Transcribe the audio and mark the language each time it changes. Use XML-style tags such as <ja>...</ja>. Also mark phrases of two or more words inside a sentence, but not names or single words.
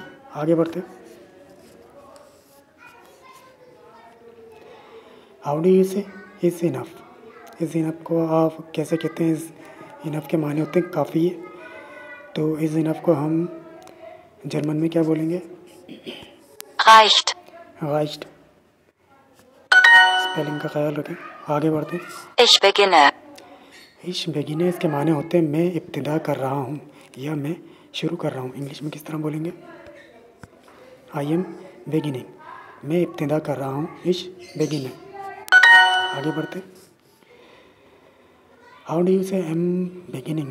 <ur>آگے بڑھتے.</ur> <en>How do you say is enough? is enough</en> <ur>کو آپ کیسے کہتے ہیں?</ur> <en>is enough</en> <ur>کے معنی ہوتے ہیں کافی ہے. تو</ur> <en>is enough</en> <ur>کو ہم جرمن میں کیا بولیں گے?</ur> <de>Reicht.</de> <ur>رائسٹ۔ اسپیلنگ کا خیال رکھیں۔ آگے بڑھتے.</ur> <de>Ich beginne. Ich beginne</de> <ur>اس کے معنی ہوتے ہیں میں ابتدا کر رہا ہوں یا میں شروع کر رہا ہوں. انگلش میں کس طرح بولیں گے?</ur> <en>I am beginning.</en> <ur>میں ابتدا کر رہا ہوں,</ur> <de>Ich beginne.</de> <ur>آگے بڑھتے.</ur> <en>How do you say am beginning?</en>